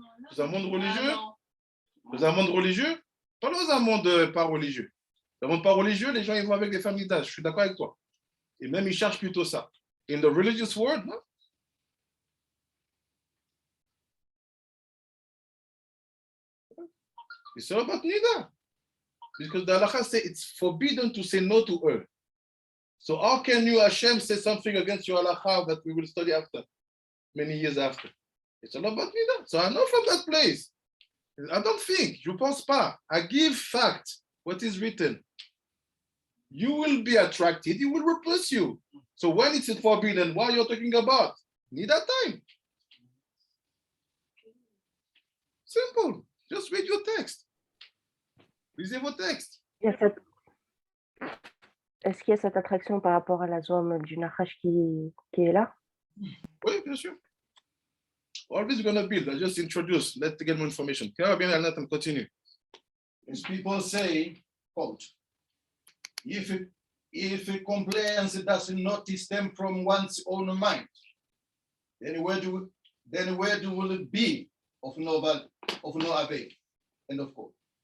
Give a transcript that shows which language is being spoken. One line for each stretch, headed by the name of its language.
French: Dans un monde religieux? Dans un monde religieux? Pas dans un monde pas religieux. Dans un monde pas religieux, les gens ils vont avec des femmes Nida. Je suis d'accord avec toi. Et même ils cherchent plutôt ça.
English: In the religious world, no? It's all about Nida. Because the halakha says it's forbidden to say no to her. So how can you, Hashem, say something against your halakha that we will study after, many years after? It's all about Nida. So I know from that place. I don't think,
French: je pense pas.
English: I give fact, what is written. You will be attracted, it will repulse you. So when it's forbidden, what are you talking about? Nida time. Simple. Just read your text.
French: Lisez vos textes. Est-ce qu'il y a cette attraction par rapport à la zone du Nachash qui est là? Oui, bien sûr.
English: Always going to build. I just introduce. Let's get more information. Bien, I'll let them continue. As people say, quote, if compliance does not stem from one's own mind, then where will it be of no avail? End of quote.